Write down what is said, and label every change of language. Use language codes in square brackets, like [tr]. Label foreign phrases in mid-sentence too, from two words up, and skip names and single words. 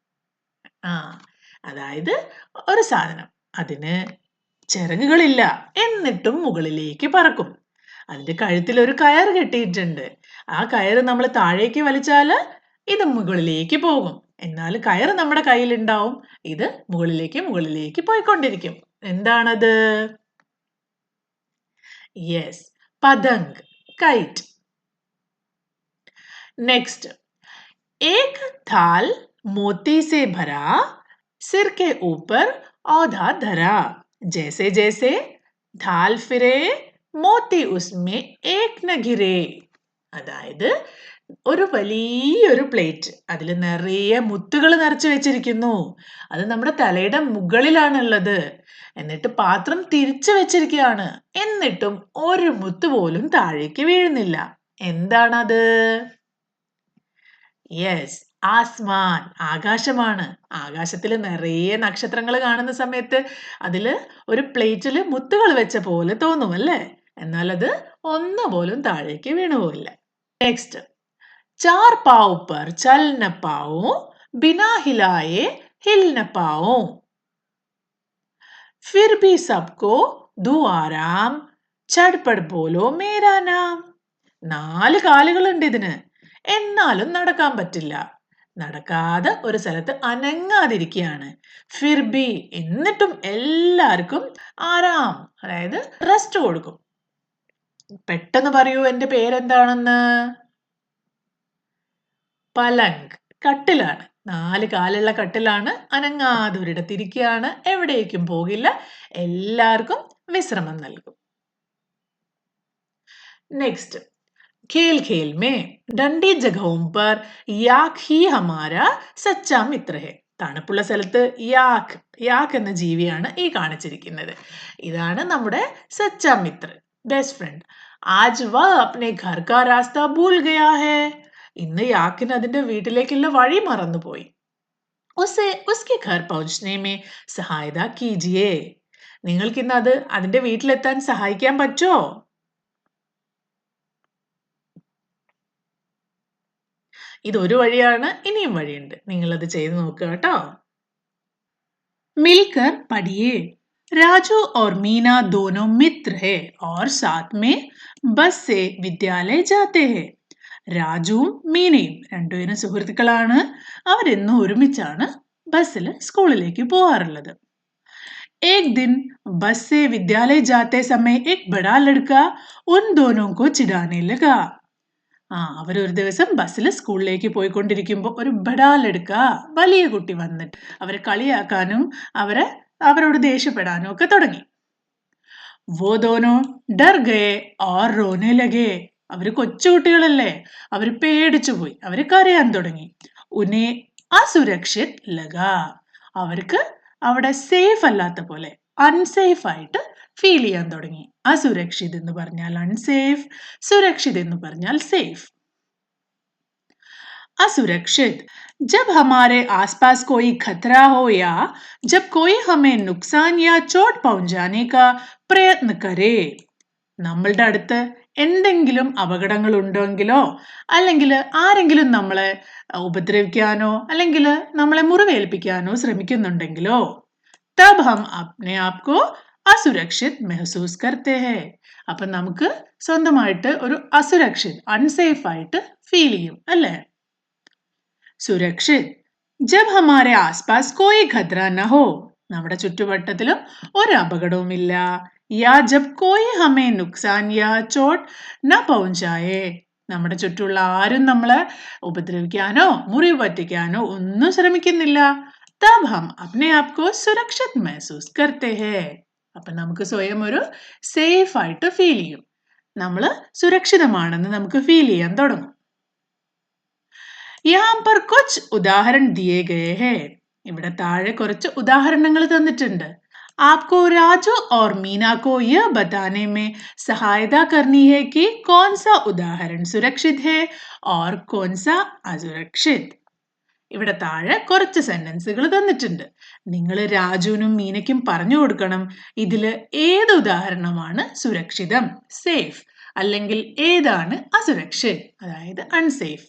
[ml] അതായത് ഒരു സാധനം അതിന് ചിറകുകളില്ല എന്നിട്ടും മുകളിലേക്ക് പറക്കും അതിന്റെ കഴുത്തിൽ ഒരു കയർ കെട്ടിയിട്ടുണ്ട് ആ കയർ നമ്മൾ താഴേക്ക് വലിച്ചാല് ഇത് മുകളിലേക്ക് പോകും എന്നാൽ കയർ നമ്മുടെ കയ്യിലുണ്ടാവും ഇത് മുകളിലേക്ക് പോയിക്കൊണ്ടിരിക്കും എന്താണത് യെസ് പതംഗ് കൈറ്റ് [hi] നെക്സ്റ്റ് एक थाल मोती से भरा सिर के ऊपर औधा धरा जैसे जैसे थाल फिरे मोती उसमें एक न गिरे [ml] അതായത് ഒരു വലിയൊരു പ്ലേറ്റ് അതിൽ നിറയെ മുത്തുകൾ നിറച്ചു വെച്ചിരിക്കുന്നു അത് നമ്മുടെ തലയുടെ മുകളിലാണുള്ളത് എന്നിട്ട് പാത്രം തിരിച്ചു വെച്ചിരിക്കുകയാണ് എന്നിട്ടും ഒരു മുത്ത് പോലും താഴേക്ക് വീഴുന്നില്ല എന്താണത് യെസ് ആസ്മാൻ ആകാശമാണ് ആകാശത്തിൽ നിറയെ നക്ഷത്രങ്ങൾ കാണുന്ന സമയത്ത് അതില് ഒരു പ്ലേറ്റിൽ മുത്തുകൾ വെച്ച പോലെ തോന്നും അല്ലേ എന്നാൽ അത് ഒന്നുപോലും താഴേക്ക് വീണുപോയില്ല നെക്സ്റ്റ് [hi] चार पाव पर चल न पाऊं बिना हिलाए हिल न पाऊं फिर भी सबको दू आराम चटपट बोलो मेरा नाम [ml] 4 കാലുകളുണ്ട് ഇതിന് എന്നാലും നടക്കാൻ പറ്റില്ല നടക്കാതെ ഒരു സ്ഥലത്ത് അനങ്ങാതിരിക്കുകയാണ് ഫിർബി എന്നിട്ടും എല്ലാവർക്കും ആരാം അതായത് റെസ്റ്റ് കൊടുക്കും പെട്ടെന്ന് പറയൂ എന്റെ പേരെന്താണെന്ന് പലങ്ക് കട്ടിലാണ് 4 കാലുള്ള കട്ടിലാണ് അനങ്ങാതെ ഒരിടത്തിരിക്കുകയാണ് എവിടേക്കും പോകില്ല എല്ലാവർക്കും വിശ്രമം നൽകും നെക്സ്റ്റ് [hi] खेल खेल में ठंडी जगहों पर യാക് ही हमारा सच्चा मित्र है. [ml] തണുപ്പുള്ള സ്ഥലത്ത് യാക് എന്ന ജീവിയാണ് ഈ കാണിച്ചിരിക്കുന്നത്. ഇതാണ് നമ്മുടെ [hi] सच्चा मित्र, [en] best friend. [hi] आज वह अपने घर का रास्ता भूल गया है. [ml] ഇന്ന് യാക്കിന് അതിന്റെ വീട്ടിലേക്കുള്ള വഴി മറന്നുപോയി. [hi] उसे उसके घर പहुंचने में सहायता कीजिए. [ml] നിങ്ങൾക്ക് ഇന്ന് അതിന്റെ വീട്ടിലെത്താൻ സഹായിക്കാൻ പറ്റുമോ? ഇതൊരു വഴിയാണ്, ഇനിയും വഴിയുണ്ട്. നിങ്ങളത് ചെയ്ത് നോക്കുക കേട്ടോ. [hi] मिलकर पढ़िए. राजू और मीना दोनों मित्र है और साथ में बस से विद्यालय जाते हैं. [ml] രാജുവും മീനയും രണ്ടുപേരും സുഹൃത്തുക്കളാണ്. അവരെന്നും ഒരുമിച്ചാണ് ബസ്സിൽ സ്കൂളിലേക്ക് പോവാറുള്ളത്. [hi] एक दिन बस से विद्यालय जाते समय एक बड़ा लड़का उन दोनों को चिढ़ाने लगा. [ml] അവരൊരു ദിവസം ബസ്സിൽ സ്കൂളിലേക്ക് പോയിക്കൊണ്ടിരിക്കുമ്പോൾ ഒരു ബഡാലെടുക്ക, വലിയ കുട്ടി വന്നിട്ട് അവരെ കളിയാക്കാനും അവരോട് ദേഷ്യപ്പെടാനും ഒക്കെ തുടങ്ങി. [hi] वो दोनों डर गए और रोने लगे. [ml] അവര് കൊച്ചുകുട്ടികളല്ലേ, അവര് പേടിച്ചു പോയി, അവര് കരയാൻ തുടങ്ങി. [hi] उन्हें असुरक्षित लगा. [ml] അവർക്ക് അവിടെ സേഫ് അല്ലാത്ത പോലെ, അൺസേഫ് ആയിട്ട് ഫീൽ ചെയ്യാൻ തുടങ്ങി. അസുരക്ഷിത് എന്ന് പറഞ്ഞാൽ അൺസേഫ്, സുരക്ഷിത് എന്ന് പറഞ്ഞാൽ സേഫ്. [hi] असुरक्षित, जब हमारे आसपास कोई खतरा हो या जब कोई हमें नुकसान या चोट पहुंचाने का प्रयत्न करे. [ml] നമ്മളുടെ അടുത്ത് എന്തെങ്കിലും അപകടങ്ങൾ ഉണ്ടെങ്കിലോ അല്ലെങ്കിൽ ആരെങ്കിലും നമ്മളെ ഉപദ്രവിക്കാനോ അല്ലെങ്കിൽ നമ്മളെ മുറിവേൽപ്പിക്കാനോ ശ്രമിക്കുന്നുണ്ടെങ്കിലോ [hi] तब हम अपने आप को असुरक्षित महसूस करते हैं. [ml] അപ്പം നമുക്ക് സ്വന്തമായിട്ട് ഒരു അസുരക്ഷിത്, അൺസേഫ് ആയിട്ട് ഫീൽ ചെയ്യും അല്ലേ? സുരക്ഷിത്, [hi] जब हमारे आसपास कोई खतरा न हो. [ml] നമ്മുടെ ചുറ്റുവട്ടത്തിലും ഒരു അപകടവുമില്ല. [hi] या जब कोई हमें नुकसान या चोट न पहुंचाए. [ml] നമ്മുടെ ചുറ്റുമുള്ള ആരും നമ്മളെ ഉപദ്രവിക്കാനോ മുറിവ് പറ്റിക്കാനോ ഒന്നും ശ്രമിക്കുന്നില്ല. [hi] तब हम अपने आप को सुरक्षित महसूस करते हैं. [ml] അപ്പൊ നമുക്ക് സ്വയം ഒരു സേഫ് ആയിട്ട് ഫീൽ ചെയ്യും. നമ്മൾ സുരക്ഷിതമാണെന്ന് നമുക്ക് ഫീൽ ചെയ്യാൻ തുടങ്ങും. [hi] यहाँ पर कुछ उदाहरण दिए गए हैं. [ml] ഇവിടെ താഴെ കുറച്ച് ഉദാഹരണങ്ങൾ തന്നിട്ടുണ്ട്. [hi] आपको राजू और मीना को यह बताने में सहायता करनी है कि कौन सा उदाहरण सुरक्षित है और कौन सा असुरक्षित. [ml] ഇവിടെ താഴെ കുറച്ച് സെന്റൻസുകൾ തന്നിട്ടുണ്ട്. നിങ്ങൾ രാജുവിനും മീനയ്ക്കും പറഞ്ഞു കൊടുക്കണം ഇതിൽ ഏത് ഉദാഹരണമാണ് സുരക്ഷിതം, സേഫ്, അല്ലെങ്കിൽ ഏതാണ് അസുരക്ഷിത്, അതായത് അൺസേഫ്.